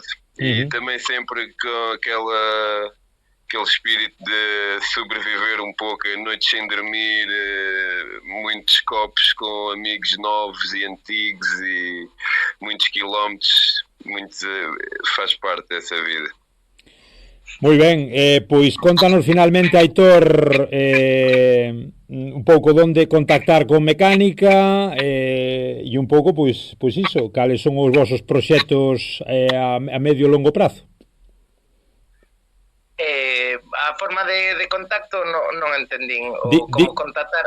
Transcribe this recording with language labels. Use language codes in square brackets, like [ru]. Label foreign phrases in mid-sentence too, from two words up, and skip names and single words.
[pt] E também sempre com aquele espírito de sobreviver um pouco, noites sem dormir, muitos copos com amigos novos e antigos e muitos quilómetros, faz parte dessa vida. [gl] Moi ben, pois contanos finalmente, Aitor, un pouco onde contactar con Mecánica e un pouco, pois iso, cales son os vosos proxectos a medio e longo prazo. A forma de contacto non entendín como contactar.